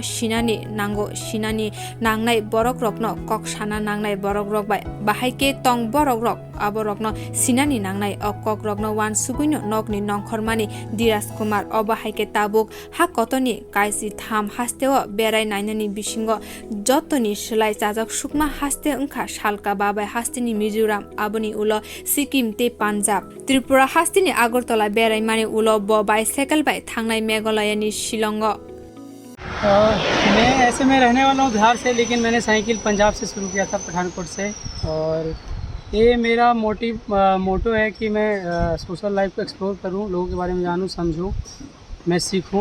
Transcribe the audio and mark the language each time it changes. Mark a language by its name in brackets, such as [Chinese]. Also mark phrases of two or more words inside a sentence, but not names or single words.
[Kok Borok] sinani nango sinani nangnai borok rokno kok sana nangnai borok rok bai bahaike tong borok rok abo rokno sinani nangnai o kok rokno wan suguino nokni nongkhormani diras kumar obahaike tabuk haktorni kaisi tham hasteo berai nainani bisingo jotoni slai chajak sukma haste ungkha salka babai hasteni Mizoram aboni ulo Sikkim te Punjab Tripura hasteni Agartala berai mani ulo bo By Cycle-bai thangnai मेघालयनी शिलोंग। [Hindi] मैं ऐसे में रहने वाला हूँ बिहार से, लेकिन मैंने साइकिल पंजाब से शुरू किया था, पठानकोट से। और ये मेरा मोटो है कि मैं [English] social life [Hindi] को एक्सप्लोर करूँ, लोगों के बारे में जानूँ समझूँ, मैं सीखूँ।